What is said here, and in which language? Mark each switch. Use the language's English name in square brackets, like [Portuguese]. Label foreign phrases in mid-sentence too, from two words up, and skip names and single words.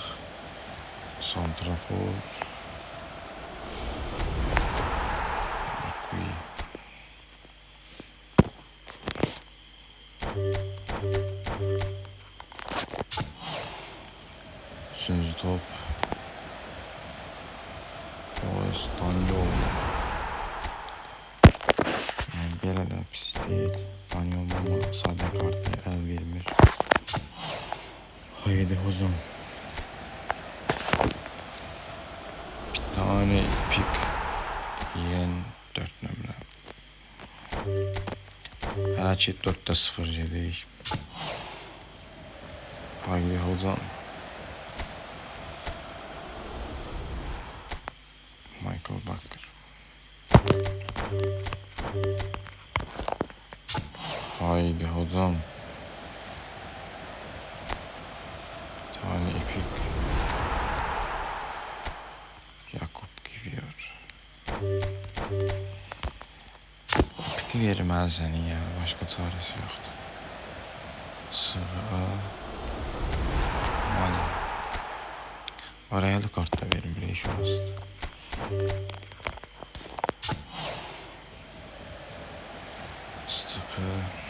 [Turkish] Santrafor. Üçüncü top. Daniel. [Azerbaijani] Yəni belə də pis deyil. Daniel ama sadə kartı əl vermir. [Turkish] Haydi hocam. Bir tane pik yiyen 4 nömrə. [Azerbaijani] Hələ ki 4-0 yedik. [Turkish] Haydi hocam. Michael Bakker. Haydi hocam. Bir tane epik. Jakub Kivior. [Azerbaijani] Epiki verməli sənin ya. Başqa çarəsi yoxdur. Sığa. Mali. Arayəli kart da vermir, iş orasıdır. Stoper.